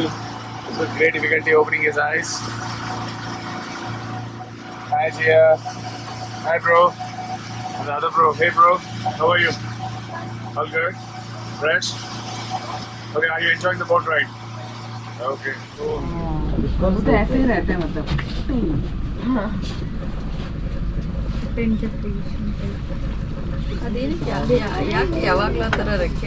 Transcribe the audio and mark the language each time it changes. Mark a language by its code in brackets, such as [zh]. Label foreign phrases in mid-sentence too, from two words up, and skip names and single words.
[en] Sushil with great difficulty opening his eyes. Hi, Gia. Hi, bro. And the other bro. Hey, bro. How are you? All good? Fresh? Okay, are you enjoying the boat ride? Okay, cool. [hi] वो तो ऐसे ही रहते हैं मतलब [kn] ಅದೇನಕ್ಕೆ ಯಾಕೆ ಯಾವಾಗ್ಲೂ ಆ ಥರ ರೆಕ್ಕೆ